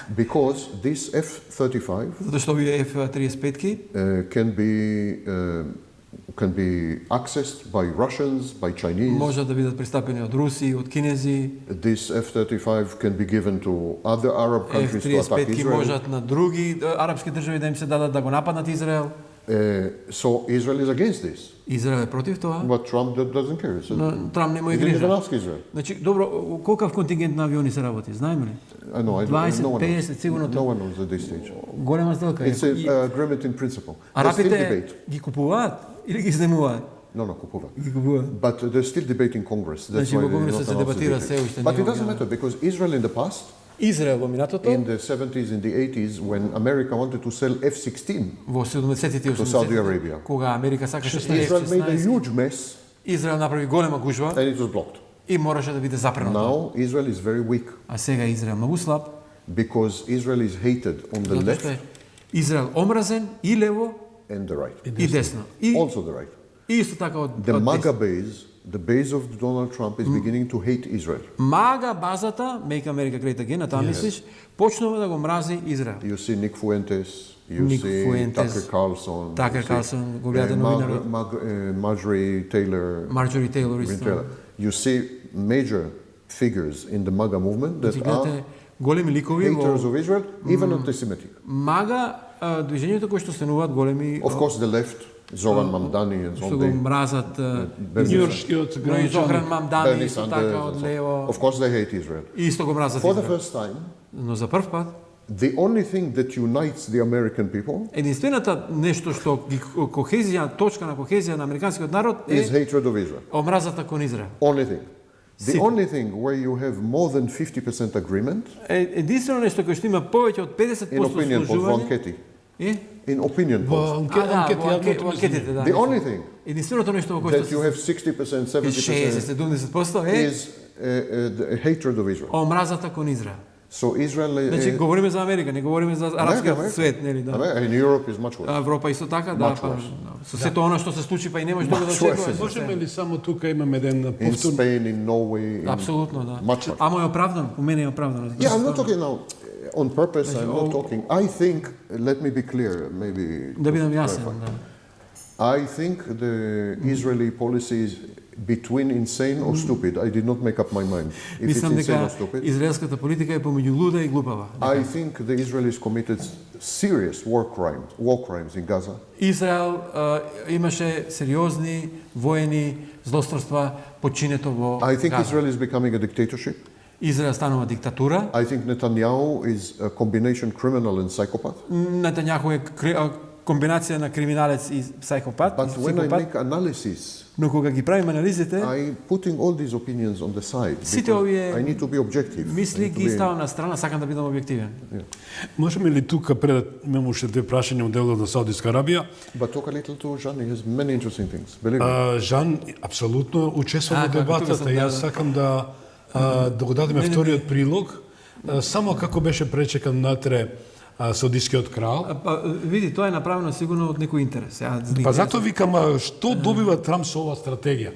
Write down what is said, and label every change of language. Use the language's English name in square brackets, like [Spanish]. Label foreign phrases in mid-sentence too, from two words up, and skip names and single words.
[English] because this F-35 [Macedonian] Затоа што овие F-35 [English] can be accessed by Russians, by Chinese. [Macedonian] можат да бидат пристапени од Руси, од кинези. [English] This F-35 can be given to other Arab countries to attack F-35 Israel. [Macedonian] можат на други арапски држави да им се дадат да го нападнат Израел. [English] So Israel is against this. [Macedonian] Израел е против тоа. [English] But Trump doesn't care. So [Macedonian] Но Трамп не му [English] he [Macedonian] е [English] didn't even [Macedonian] грижа. [English] ask Israel. [Macedonian] Значи, добро, колкав контингент на авиони се работи, знаеме ли? [English] I know. 20, no one 50, knows. [Macedonian] сигурно. [English] No one knows at this stage. [Macedonian] Голема сделка е. [English] It's an agreement in principle. There's still [Macedonian] Арапите [English] debate. [Macedonian] ги купуваат или ги изнемуваат? No, купуваат. Ги купуваат. [English] But there's still debate in Congress. That's [Macedonian] Значи, [English] why [Macedonian] во [English] they [Macedonian] Конгресот [English] not [Macedonian] се [English] announced [Macedonian] дебатира [English] the [Macedonian] се [English] debate. [Macedonian] уште [English] But [Macedonian] не [English] it doesn't [Macedonian] објавено. [English] matter because Israel in the past, [Macedonian] Израел во минатото, [English] in the 70s, in the 80s, when America wanted to sell F-16, [Macedonian] во 70-тите и [English] To Saudi [Macedonian] 80-тите, [English] Arabia. [Macedonian] кога Америка сакаше Israel made a F-16, [English] huge mess [Macedonian] Израел направи голема гужва [English] and it was blocked. [Macedonian] и мораше да биде запренато. [English] Now Israel is very weak [Macedonian] А сега Израел многу слаб, [English] because Israel is hated on the [Macedonian] затоа што [English] left [Macedonian] е Израел омразен и лево [English] and the right. [Macedonian] и десно. И [English] Also the right. [Macedonian] исто така од [English] The [Macedonian] од MAGA десно. [English] base, the base of Donald Trump is beginning to hate Israel. [Macedonian] Мага базата, [English] Make America Great Again, [Macedonian] а таа мислиш, почнува да го мрази Израел. [English] You see Nick Fuentes, you Nick see Fuentes, Tucker Carlson, Tucker you see, Carlson, [Macedonian] го гледа новинарот. Marjorie Taylor, Marjorie Taylor исто. [English] You see major figures in the MAGA movement that [Macedonian] Значи, [English] are [Macedonian] гледате големи ликови [English] haters [Macedonian] во [English] of Israel, even anti-Semitic. [Macedonian] Мага движењето кои што стануваат големи [English] Of course, the left, Zoran Mamdani and so [Macedonian] што го on. мразат Њујоршкиот но и Зохран граѓани. Мамдани Bernie исто Sanders така and од [English] so on. [Macedonian] лево [English] Of course, they hate Israel. [Macedonian] и исто го мразат [English] For the [Macedonian] Израел. [English] first time, [Macedonian] Но за прв пат [English] the only thing that unites the American people [Macedonian] единствената нешто што ги кохезија, точка на кохезија на американскиот народ [English] is [Macedonian] е [English] hatred of Israel. [Macedonian] омразата кон Израел. [English] Only thing. The Simple. only thing where you have more than 50% agreement, [Macedonian] Единствено нешто кој што има повеќе од 50% [English] in opinion, [Macedonian] по служување, анкети, [English] In opinion [Macedonian] Во polls. анкети во јавното анкетите, да. [English] The only thing [Macedonian] Единственото нешто во кое [English] that you [Macedonian] што [English] have 60%, 70% [Macedonian] 60-70% е [English] is the hatred of Israel. [Macedonian] омразата кон Израел. [English] So Israel, [Macedonian] Значи говориме за Америка, не говориме за арапскиот [English] America. [Macedonian] свет, нели, да. [English] In Europe is much worse. [Macedonian] Европа исто така, да, [English] Much [Macedonian] па, [English] worse. [Macedonian] со сето она што се случи, па и немаш друго да [English] Much worse. [Macedonian] очекуваш. Можеме ли само тука имаме еден [English] In [Macedonian] повтор? [English] Spain, in Norway, in [Macedonian] Апсолутно, да. [English] much worse. [Macedonian] Ама е оправдано, по мене е оправдано. [English] Yeah, I'm not talking now on purpose. I'm not talking. I think. Let me be clear. Maybe. [Macedonian] Да бидам јасен, [English] clarify. [Macedonian] да. [English] I think the Israeli policy is between insane or stupid. I did not make up my mind if it's [Macedonian] Мислам [English] insane or [Macedonian] дека [English] stupid. [Macedonian] израелската политика е помеѓу луда и глупава. [English] I think the Israelis committed serious war crimes in Gaza. [Macedonian] Израел имаше сериозни воени злосторства починето во [English] I think [Macedonian] Газа. [English] Israel is becoming a dictatorship. [Macedonian] Израел станува диктатура. [English] I think Netanyahu is a combination criminal and psychopath. [Macedonian] Нетањаху е комбинација на криминалец и психопат. [English] But when I make analysis, [Macedonian] Но кога ги правим анализите, [English] I putting all these opinions on the side [Macedonian] Сите [English] because [Macedonian] овие [English] I need to be objective. I [Macedonian] мисли [English] need to [Macedonian] ги [English] be- [Macedonian] ставам на страна, сакам да бидам објективен. Можеме ли тука пред имаме уште две прашања од делот на Саудиска Арабија? [English] But talk a little to Jean. He has many interesting things. Believe me. [Macedonian] Жан апсолутно учества во како тука дебатата. сам, Јас да. сакам да го дадеме вториот прилог. Само како беше пречекан натре Саудискиот крал. Па, види, тоа е направено сигурно од некој интерес. Па затоа викам, што добива Трамп со оваа стратегија?